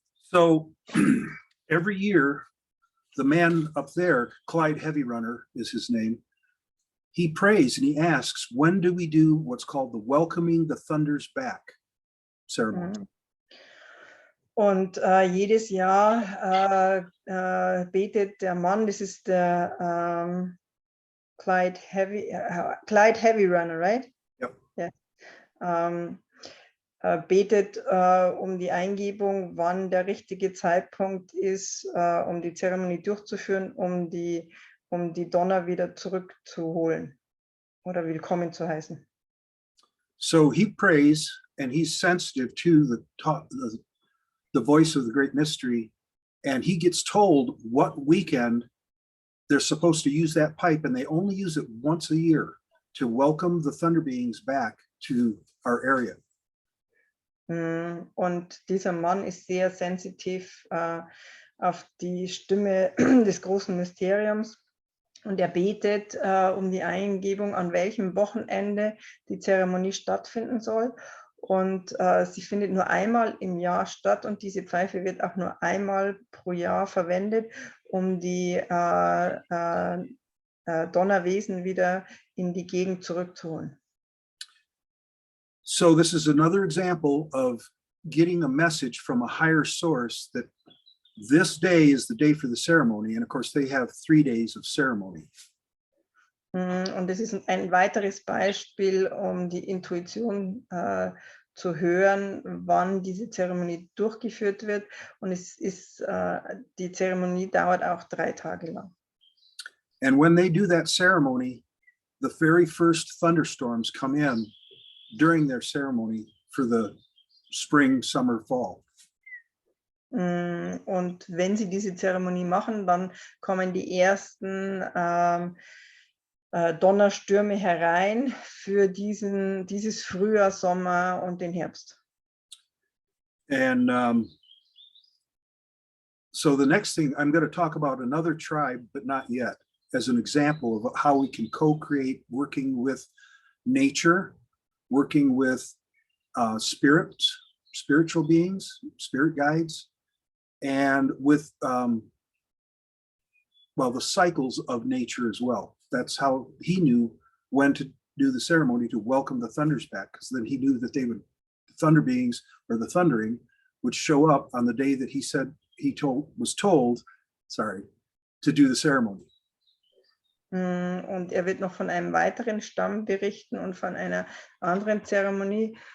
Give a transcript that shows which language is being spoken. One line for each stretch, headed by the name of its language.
English: So every year, the man up there, Clyde Heavy Runner is his name, he prays and he asks, when do we do what's called the Welcoming the Thunders Back ceremony?
German: Und jedes Jahr betet der Mann, das ist der
English: Clyde Heavy Runner, right? Yep. Yeah.
German: Betet um die Eingebung, wann der richtige Zeitpunkt ist, um die Zeremonie durchzuführen, um die Donner wieder zurückzuholen oder willkommen zu heißen.
English: So he prays and he's sensitive to the voice of the great mystery, and he gets told what weekend they're supposed to use that pipe, and they only use it once a year to welcome the thunder beings back to our area.
German: Und dieser Mann ist sehr sensitiv auf die Stimme des großen Mysteriums, und er betet um die Eingebung, an welchem Wochenende die Zeremonie stattfinden soll. Und sie findet nur einmal im Jahr statt, und diese Pfeife wird auch nur einmal pro Jahr verwendet, um die Donnerwesen wieder in die Gegend zurückzuholen.
English: So this is another example of getting a message from a higher source that this day is the day for the ceremony. And of course, they have 3 days of ceremony.
German: Und es ist ein weiteres Beispiel, um die Intuition zu hören, wann diese Zeremonie durchgeführt wird. Und die Zeremonie dauert auch 3 Tage lang.
English: And when they do that ceremony, the very first thunderstorms come in during their ceremony for the spring, summer, fall.
German: Und wenn sie diese Zeremonie machen, dann kommen die ersten Donnerstürme herein für dieses Frühjahr, Sommer und den Herbst.
English: And so the next thing, I'm going to talk about another tribe, but not yet, as an example of how we can co-create, working with nature, working with spiritual beings, spirit guides, and with the cycles of nature as well. That's how he knew when to do the ceremony to welcome the thunders back, because then he knew that the thunder beings, or the thundering, would show up on the day that was told to do the ceremony.
German: Und er wird noch von einem weiteren Stamm berichten und von einer anderen Zeremonie.